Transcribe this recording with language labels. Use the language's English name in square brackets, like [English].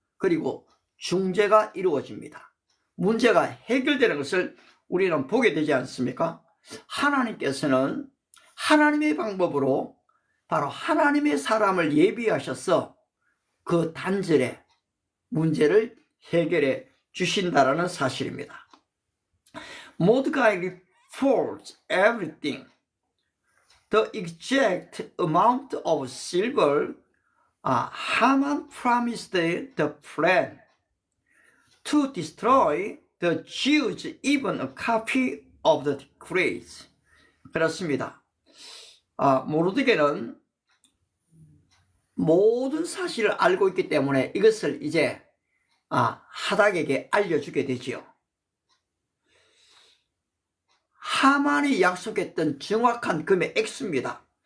[Korean] 그리고 중재가 이루어집니다. 문제가 해결되는 것을 우리는 보게 되지 않습니까? 하나님께서는 하나님의 방법으로 바로 하나님의 사람을 예비하셔서 그 단절의 문제를 해결해 주신다라는 사실입니다. [English] Mordecai reports everything. The exact amount of silver Haman promised the plan to destroy the Jews, even a copy of the decrees. [Korean] 그렇습니다. 모르드게는 모든 사실을 알고 있기 때문에 이것을 이제 하닥에게 알려주게 되지요. 하만이 약속했던 정확한 금의 액수입니다.